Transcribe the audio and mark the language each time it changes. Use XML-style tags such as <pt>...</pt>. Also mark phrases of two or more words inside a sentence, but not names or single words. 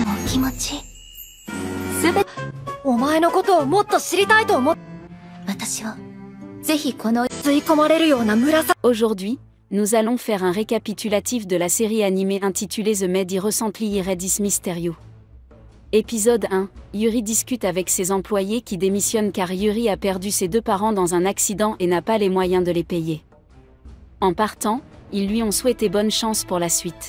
<ja>気持ち。すべてお前のことをもっと知りたいと思っ私はぜひこの吸い込まれるような紫。</ja> <fr>Aujourd'hui, nous allons faire un récapitulatif de la série animée intitulée The Maid Irrecently Redis Mysterio. Épisode 1, Yuri discute avec ses employés qui démissionnent car Yuri a perdu ses deux parents dans un accident et n'a pas les moyens de les payer. En partant, ils lui ont souhaité bonne chance pour la suite.</fr>